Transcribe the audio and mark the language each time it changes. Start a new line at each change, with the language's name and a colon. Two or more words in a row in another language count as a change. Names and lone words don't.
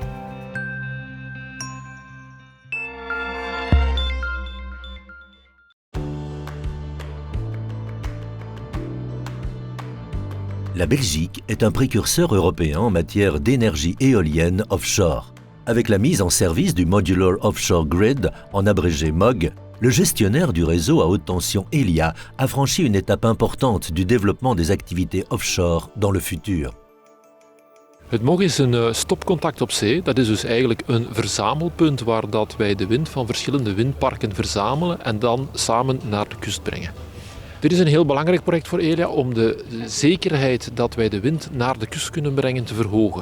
French: La Belgique est un précurseur européen en matière d'énergie éolienne offshore. Avec la mise en service du Modular Offshore Grid, en abrégé MOG, le gestionnaire du réseau à haute tension Elia a franchi une étape importante du développement des activités offshore dans le futur.
Dutch: Het MOG is een stopcontact op zee. Dat is dus eigenlijk een verzamelpunt waar dat wij de wind van verschillende windparken verzamelen en dan samen naar de kust brengen. Dit is een heel belangrijk project voor Elia om de zekerheid dat wij de wind naar de kust kunnen brengen te verhogen.